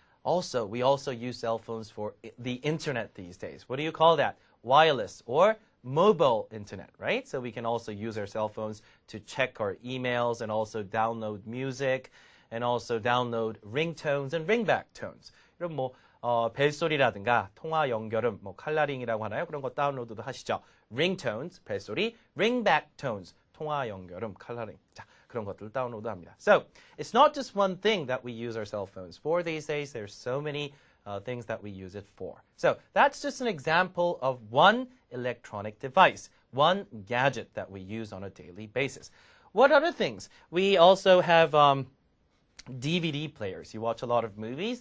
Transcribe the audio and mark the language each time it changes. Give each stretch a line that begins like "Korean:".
English: Also, we also use cell phones for the internet these days. What do you call that? Wireless or mobile internet, right? So we can also use our cell phones to check our emails and also download music and also download ringtones and ringback tones.
Korean: 이런 뭐 벨소리라든가 통화 연결음, 뭐 칼라링이라고 하나요? 그런 거 다운로드도 하시죠. ringtones, 벨소리, ringback tones, 통화 연결음, 칼라링. 자, 그런 것들 다운로드합니다.
English: So, it's not just one thing that we use our cell phones for these days. There's so many things that we use it for. So, that's just an example of one electronic device, one gadget that we use on a daily basis. What other things? We also have DVD players. You watch a lot of movies.